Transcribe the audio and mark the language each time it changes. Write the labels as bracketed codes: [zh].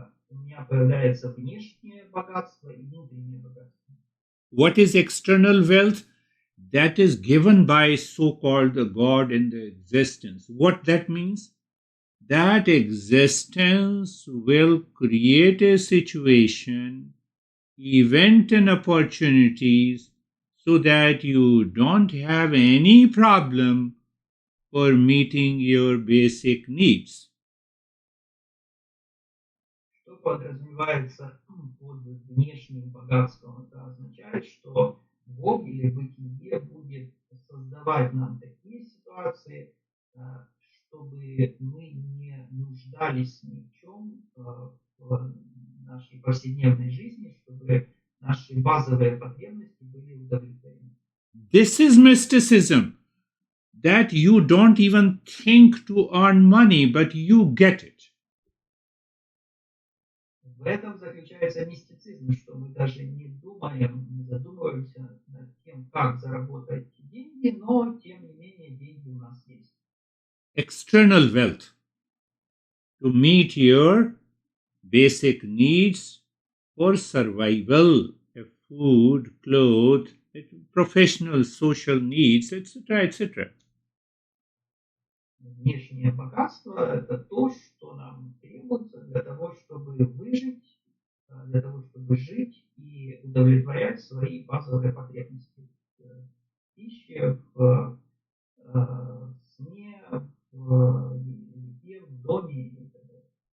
[ru] У меня появляется внешнее богатство и внутреннее богатство. [en] What is external wealth? That is given by so-called the God in the existence. What that means? That existence will create a situation, event and opportunities so that you don't have any problem for meeting your basic needs. [ru] Что подразумевается под внешним богатством? Это означает, что Бог или бытие будет создавать нам такие ситуации, чтобы мы не нуждались ни в чем в нашей повседневной жизни, чтобы наши базовые потребности были удовлетворены. [en] This is mysticism, that you don't even think to earn money, but you get it. [ru] В этом заключается мистицизм, что мы даже не думаем, не задумываемся над тем, как заработать деньги, но тем не менее деньги у нас есть. [en] External wealth to meet your basic needs for survival, food, clothes, professional, social needs, etc., etc. [ru] внешнее богатство – это то, что нам требуется для того, чтобы выжить, для того, чтобы жить и удовлетворять свои базовые потребности в пище, в сне, в еде, в доме и так далее.